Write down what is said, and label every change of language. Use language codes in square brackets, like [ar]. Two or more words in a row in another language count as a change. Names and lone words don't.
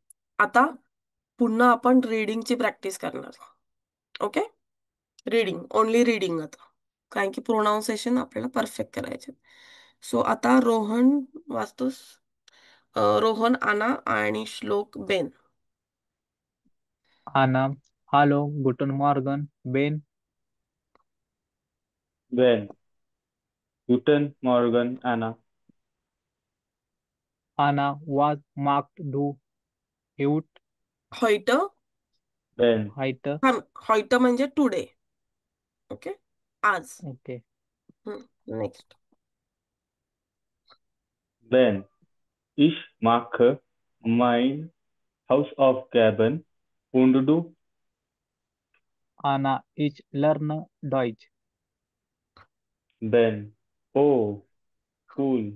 [mr] आता पुन्हा आपण रीडिंगची प्रॅक्टिस करणार. ओके. रीडिंग, ओनली रीडिंग आता, कारण की प्रोनाऊन्सिएशन आपल्याला परफेक्ट करायचे. सो आता रोहन वाचतोस? रोहन, आना आणि श्लोक बेन. [de] Anna, hallo, guten Morgen, Ben. Ben. Guten Morgen, Anna. Anna, was magst du heute? हॉइट. Ben. Heute? [mr] हॉइट म्हणजे टुडे. ओके. आज. Okay. नेक्स्ट. [de] Ben. Ich mache mein Hausaufgaben und du? Anna, ich lerne Deutsch. Ben. [en] Oh, cool.